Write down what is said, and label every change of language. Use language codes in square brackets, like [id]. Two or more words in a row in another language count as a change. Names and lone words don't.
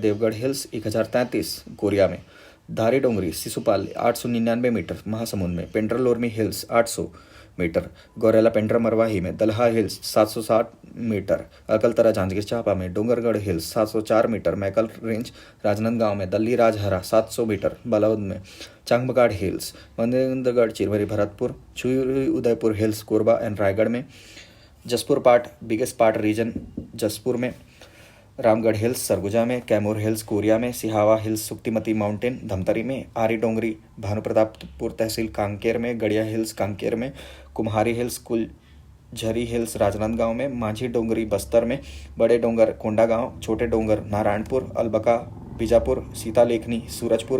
[hi] देवगढ़ हिल्स 1033 कोरिया में। धारी डोंगरी सिसुपाल 899 मीटर महासमुंद में। पेंड्रालोरमी हिल्स 800 मीटर गौरेला पेंड्रा मरवाही में। दलहा हिल्स 760 मीटर अकलतरा जांजगीर चांपा में। डोंगरगढ़ हिल्स 704 मीटर मैकल रेंज राजनांदगांव में। दल्ली राजहरा 700 मीटर बालाउद में। चांगबगाड़ हिल्स मनेन्द्रगढ़ चिरवरी भरतपुर। छुरी उदयपुर हिल्स कोरबा एंड रायगढ़ में। जसपुर [en] part biggest part region [hi] जसपुर में। रामगढ़ हिल्स सरगुजा में। कैमूर हिल्स कोरिया में। सिहावा हिल्स सुक्तिमती माउंटेन धमतरी में। आरी डोंगरी भानुप्रतापपुर तहसील कांकेर में। गड़िया हिल्स कांकेर में। कुम्हारी हिल्स कुलझरी हिल्स राजनांदगांव में। माझी डोंगरी बस्तर में। बड़े डोंगर कोंडागांव। छोटे डोंगर नारायणपुर, अलबका बीजापुर, सीतालेखनी सूरजपुर।